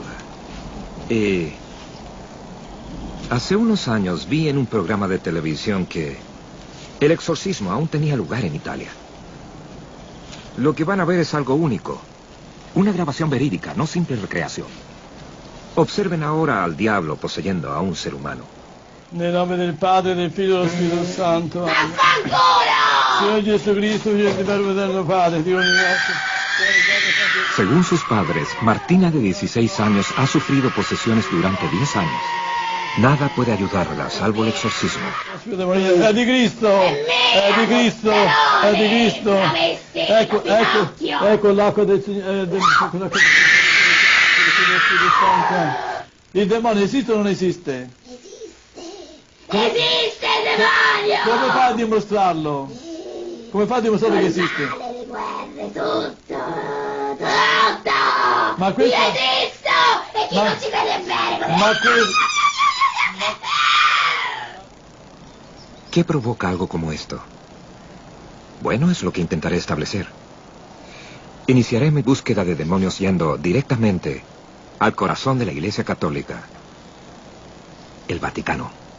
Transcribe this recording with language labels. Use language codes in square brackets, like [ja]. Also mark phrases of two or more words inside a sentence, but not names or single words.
[es] Y hace unos años vi en un programa de televisión que el exorcismo aún tenía lugar en Italia. Lo que van a ver es algo único. Una grabación verídica, no simple recreación. Observen ahora al diablo poseyendo a un ser humano. [it] Nel nome del Padre, del Figlio e dello Spirito Santo. [es] Señor Jesucristo, [it] Figlio del Verbo eterno Padre, Dio universo. [es] Según sus padres, Martina, de 16 años, ha sufrido posesiones durante 10 años. Nada puede ayudarla, salvo el exorcismo. [it] È di Cristo! È di Cristo! È di Cristo! Ecco l'acqua del Signore. Il demonio esiste o non esiste? Esiste il demonio! Come fa a dimostrarlo? Come fa a dimostrare che esiste? Le guerre, tutto! Ma questo... Io esisto! E chi non ci vede bene? Ma questo... [es] ¿Qué provoca algo como esto? Bueno, es lo que intentaré establecer. Iniciaré mi búsqueda de demonios yendo directamente al corazón de la Iglesia Católica, el Vaticano.